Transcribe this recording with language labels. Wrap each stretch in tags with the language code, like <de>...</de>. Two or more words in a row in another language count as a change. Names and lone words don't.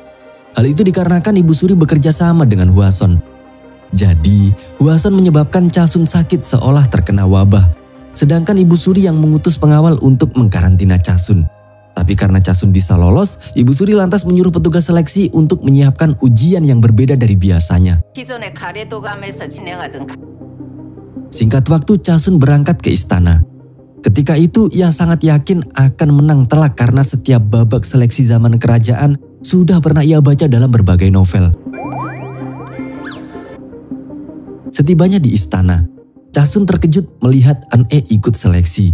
<id>Hal itu dikarenakan Ibu Suri bekerja sama dengan Hwason. Jadi, Hwason menyebabkan Chasun sakit seolah terkena wabah. Sedangkan Ibu Suri yang mengutus pengawal untuk mengkarantina Chasun. Tapi karena Chasun bisa lolos, Ibu Suri lantas menyuruh petugas seleksi untuk menyiapkan ujian yang berbeda dari biasanya.</id> <ko>기존의 가래도감에서 진행하던</ko> <id>Singkat waktu, Chasun berangkat ke istana. Ketika itu, ia sangat yakin akan menang telak karena setiap babak seleksi zaman kerajaan sudah pernah ia baca dalam berbagai novel. Setibanya di istana, Chasun terkejut melihat An-e ikut seleksi.</id>